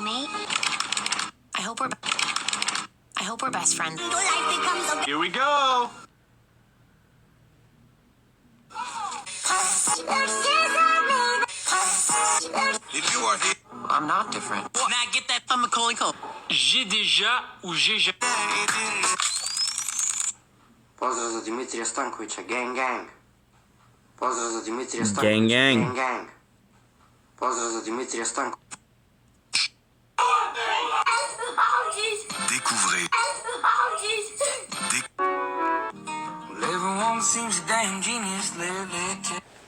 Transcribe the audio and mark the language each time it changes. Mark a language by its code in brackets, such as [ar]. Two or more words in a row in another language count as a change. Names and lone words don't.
[en] What's a soulmate? I hope we're best friends. Here we go. If you are the... I'm not different. Now get that from Macaulay Culkin. [fr] J'ai déjà ou j'ai jamais... [sr] Pozdrav za Dimitrija Stankovića, [en] gang gang. [sr] Pozdrav za Dimitrija Stankovića, [en] Gang, gang. gang gang. [sr] Pozdrav za Dimitrija Stankovića. [fr] Découvrez. [en] Everyone seems a damn genius lately.